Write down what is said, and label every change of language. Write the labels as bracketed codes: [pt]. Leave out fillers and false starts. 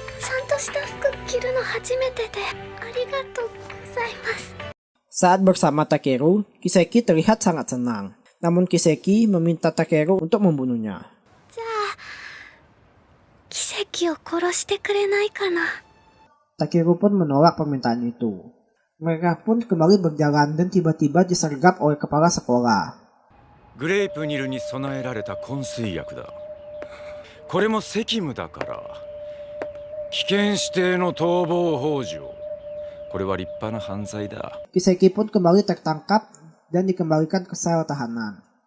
[ja] ちゃんとした服着るの初めてでありがとうございます。 [id] Saat bersama Takeru, Kiseki terlihat sangat senang. Namun Kiseki meminta Takeru untuk membunuhnya. [ja] じゃあ奇跡を殺してくれないかな。 [id] Takeru pun menolak permintaan itu. Mereka pun kembali berjalan dan tiba-tiba disergap oleh kepala sekolah. [ja] グレープニルに備えられた昏睡薬だ。これも責務だから危険指定の逃亡幇助。これは立派な犯罪だ。 [id] Kiseki pun kembali tertangkap dan dikembalikan ke sel tahanan.